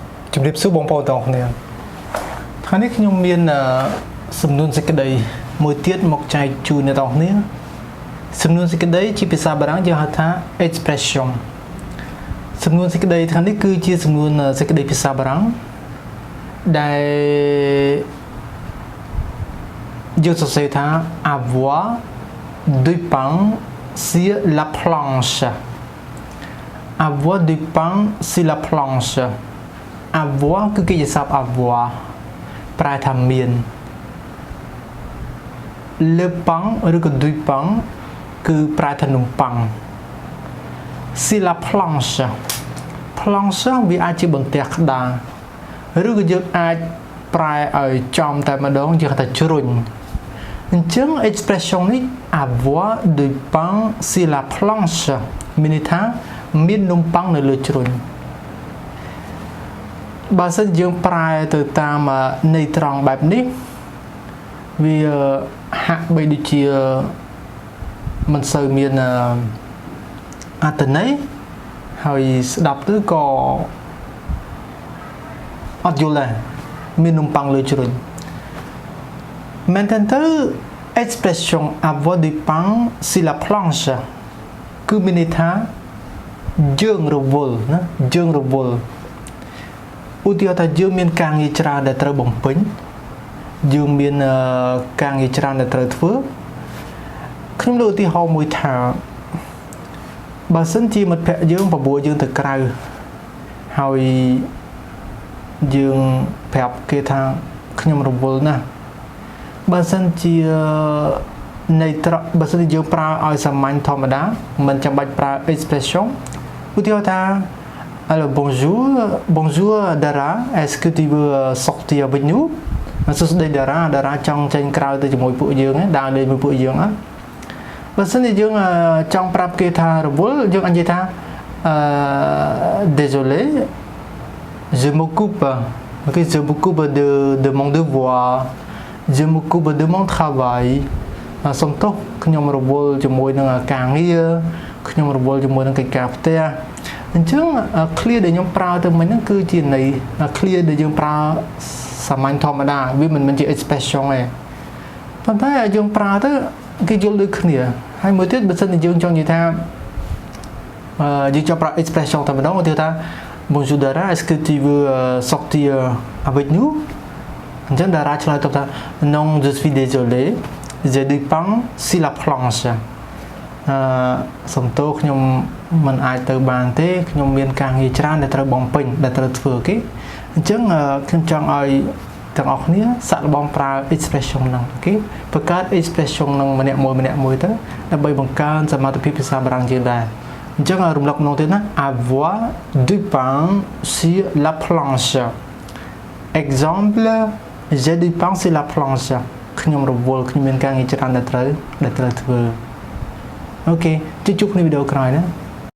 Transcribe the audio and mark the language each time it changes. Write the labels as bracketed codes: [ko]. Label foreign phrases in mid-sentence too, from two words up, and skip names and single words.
[km] ជំរាបសួរបងប្អូនទាំងអស់គ្នាថ្ងៃនេះខ្ញុំមានសំណួរសេចក្តីមួយទៀតមកចែកជូនអ្នកទាំងអស់គ្នាសំណួរសេចក្តីជាភាសាបារាំងយើងហៅថា expression សំណួរសេចក្តីថ្ងៃនេះគឺជាសំណួរសេចក្តីភាសាបារាំងដែល យើងសរសេរថា [fr] avoir du pain sur la planche avoir du pain sur la planche avoir [km] គឺគេជាសព្ទ avoir ប្រែថាមាន [fr] le pain [km] ឬក៏ [fr] du pain [km] គឺប្រែថានំប៉័ង [fr] sur la planche planche [km] វាអាចជាបន្ទះក្តារឬក៏យើងអាចប្រែឲ្យចំតែម្ដងយើងហៅថាជ្រុញអញ្ចឹង expression នេះ [fr] avoir du pain sur la planche [km] មានន័យថាមាននំប៉័ងនៅលើជ្រុញ បើសិនយើងប្រែទៅតាមន័យត្រង់បែបនេះវាហាក់បីដូចជាមិនសូវមានអត្ថន័យហើយស្ដាប់ទៅក៏អត់យល់ដែរមាននំប៉័ងលើជ្រុញ មែនតើ [fr] expression avoir du pain sur la planche [km] គឺមានន័យថាយើងរវល់ណាយើងរវល់ឧទាហរណ៍ថា យើងមានការងារច្រើនដែលត្រូវបំពេញយើងមានការងារច្រើនដែលត្រូវធ្វើខ្ញុំលើកឧ ទាហរណ៍មួយថាបើសិនជាមិត្តភក្តិយើងបបួលយើងទៅក្រៅហើយយើងប្រាប់គេថាខ្ញុំរវល់ណាស់បើសិនជាន័យត្រង់បើសិនជាយើងប្រើឲ្យសាមញ្ញធម្មតាមិនចាំបាច់ប្រើ expression ឧទាហរណ៍ថា [fr] Alors bonjour Dara, est-ce que tu veux sortir avec nous? [km] សួស្តី Dara ចង់ចេញក្រៅទៅជាមួយពួកយើងដើរលេងជាមួយពួកយើងបើសិនជាយើងចង់ប្រាប់គេថារវល់យើងអាចនិយាយថា [fr] désolé je m'occupe OK je m'occupe de mon devoir je m'occupe de mon travail [km] សូមទោសខ្ញុំរវល់ជាមួយ នឹងការងារខ្ញុំរវល់ជាមួយនឹងកិច្ចការផ្ទះអញ្ចឹង clear ដែលខ្ញុំប្រើទៅមិញហ្នឹងគឺជាន័យ clear ដែលយើងប្រើសាមញ្ញធម្មតាវាមិនមែនជា expression ទេប៉ុន្តែយើងប្រើទៅ គេយល់ដូចគ្នាហើយមួយទៀតបើសិនជាយើងចង់និយាយថាយើងចង់ប្រើ expression តែម្ដងឧទាហរណ៍ថា [fr] Bonjour Dara est-ce que tu veux sortir avec nous [km] អញ្ចឹង Dara ឆ្លើយតបថា [fr] Non je suis désolé j'ai du pain sur la planche [km] សំទោសខ្ញុំមិនអាចទៅបានទេ ខ្ញុំមានការងារច្រើនដែលត្រូវបំពេញដែលត្រូវធ្វើគេអញ្ចឹងខ្ញុំចង់ឲ្យទាំងអស់គ្នាសាក់លបងប្រើ expression ហ្នឹងអូខេបង្កើត expression ហ្នឹងម្នាក់មួយទៅដើម្បីបង្កើនសមត្ថភាពភាសាបារាំងយើងដែរអញ្ចឹងរំលឹកម្ដងទៀតណា [fr] avoir du pain sur la planche exemple j'ai du pain sur la planche [km] ខ្ញុំរវល់ខ្ញុំមានការងារច្រើនដែលត្រូវធ្វើអូខេជួបគ្នាវីដេអូក្រោយណា